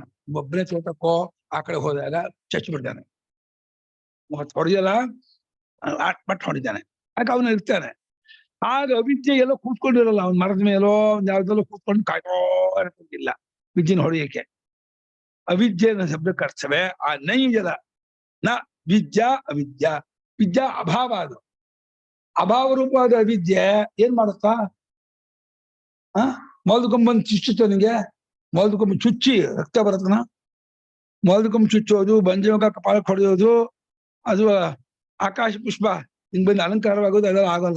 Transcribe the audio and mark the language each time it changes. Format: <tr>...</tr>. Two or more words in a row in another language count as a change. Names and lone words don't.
<kn>ಒಬ್ಬನೇ ತೋಟಕ್ಕೋ ಆ ಕಡೆ ಹೋದಾಗ ಚಚ್ಚಿ ಬಿಡ್ತಾನೆ, ಮತ್ತೆ ಹೊಡೆಯಲ್ಲ, ಬಟ್ ಹೊಡಿತಾನೆ. ಯಾಕೆ ಅವನು ಇರ್ತಾನೆ. ಆಗ ಅವಿದ್ಯೆ ಎಲ್ಲೋ ಕೂತ್ಕೊಂಡಿರಲ್ಲ, ಅವ್ನ ಮರದ ಮೇಲೋ ಒಂದ್ ಯಾವ್ದಲ್ಲೋ ಕೂತ್ಕೊಂಡು ಕಾಯ್ತೋ ಇರ್ತಿಲ್ಲ ವಿದ್ಯೆನ ಹೊಡೆಯಕ್ಕೆ. ಅವಿದ್ಯೆ ಅನ್ನೋ ಶಬ್ದಕ್ಕೆ ಅರ್ಥವೇ ಆ ನೈಜದ</kn> <sa>ನ ವಿದ್ಯಾ ಅವಿದ್ಯಾ. ವಿದ್ಯಾ ಅಭಾವ,</sa> <kn>ಅದು ಅಭಾವ ರೂಪವಾದ ಅವಿದ್ಯೆ ಏನ್ ಮಾಡುತ್ತಾ? ಮೊದಲುಕೊಂಬಂದು ಚುಚ್ಚುತ್ತ ನಿಂಗೆ, ಮೊದಲುಕೊಂಬ ಚುಚ್ಚಿ ರಕ್ತ ಬರತ್ತನ, ಮೊದಲುಕೊಂಬ ಚುಚ್ಚೋದು, ಬಂಜಮಕ ಕಪಾಳಕ್ಕೆ ಹೊಡೆಯೋದು, ಅದು ಆಕಾಶ ಪುಷ್ಪ ಹಿಂಗ್ ಬಂದು ಅಲಂಕಾರವಾಗೋದು ಅದೆಲ್ಲ ಆಗಲ್ಲ.</kn>